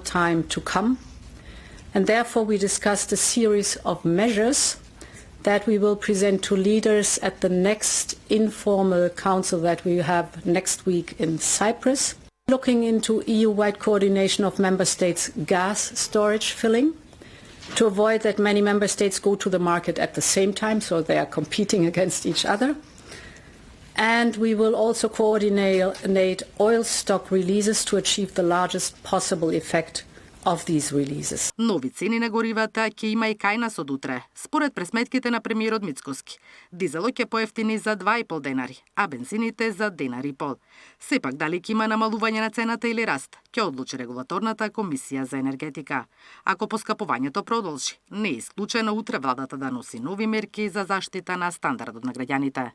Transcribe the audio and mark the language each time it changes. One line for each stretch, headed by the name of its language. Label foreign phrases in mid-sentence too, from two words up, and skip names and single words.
English: time to come, and therefore we discussed a series of measures that we will present to leaders at the next informal council that we have next week in Cyprus, looking into EU-wide coordination of member states' gas storage filling to avoid that many member states go to the market at the same time, so they are competing against each other. And we will also coordinate oil stock releases to achieve the largest possible effect of these releases.
Macedonian: Нови цени на горивата ќе има и кај нас од утре. Според пресметките на премиерот Мицкоски, дизелот ќе поевтини за 2,5 денари, а бензините за 1,5 денари. Сепак дали ќе има намалување на цената или раст, ќе одлучи регулаторната комисија за енергетика. Ако поскапувањето продолжи, не е исклучено утре владата да носи нови мерки за заштита на стандардот на граѓаните.